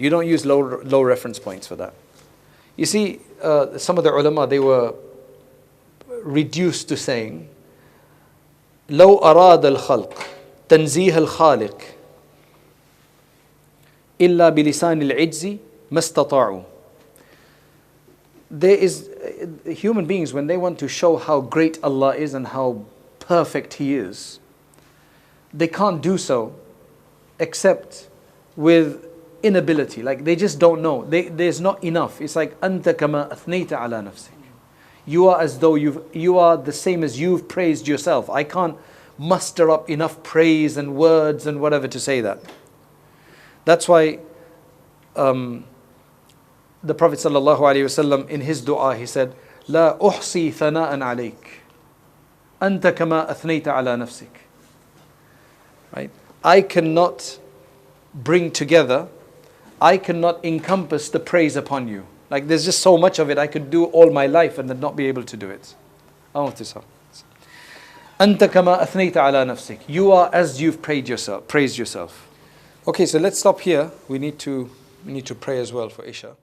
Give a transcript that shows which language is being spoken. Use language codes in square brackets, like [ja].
[en] You don't use low reference points for that. You see, some of the ulama, they were reduced to saying, [ar] لو أراد الخلق تنزيه الخالق إلا بلسان العجز ما استطاعوا. [en] There is, human beings, when they want to show how great Allah is and how perfect He is, they can't do so except with inability. Like, they just don't know. There's not enough. It's like [ar] أنت كما أثنيت على نفسك. [en] You are as though you are the same as you've praised yourself. I can't muster up enough praise and words and whatever to say that. That's why the Prophet ﷺ, in his dua, he said, [ar] لا أحصي ثناء عليك أنت كما أثنيت على نفسك. [en] Right? I cannot bring together, I cannot encompass the praise upon you. Like, there's just so much of it, I could do all my life and then not be able to do it. [ar] أنت كما أثنيت على نفسك. [en] You are as you've praised yourself. Okay, so let's stop here. We need to pray as well for Isha.